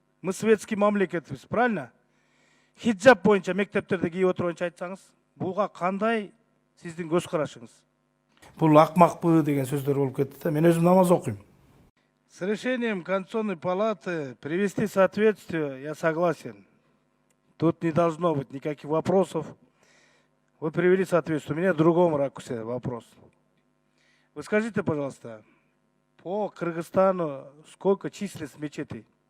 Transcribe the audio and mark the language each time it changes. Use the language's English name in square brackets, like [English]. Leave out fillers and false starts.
[Russian] Мы светский мамлекетбиз, правильно? [Kyrgyz] Хиджаб боюнча мектептерде кийип отурганча айтсаңыз, буга кандай сиздин көз карашыңыз? Бул акмакпы деген сөздөр болуп кетти да. Мен өзүм намаз окуйм. [Russian] С решением Конституционной палаты привести в соответствие я согласен. Тут не должно быть никаких вопросов. Вы привели соответствие. У меня в другом ракурсе вопрос. Вы скажите, пожалуйста, по Кыргызстану сколько численность мечетей?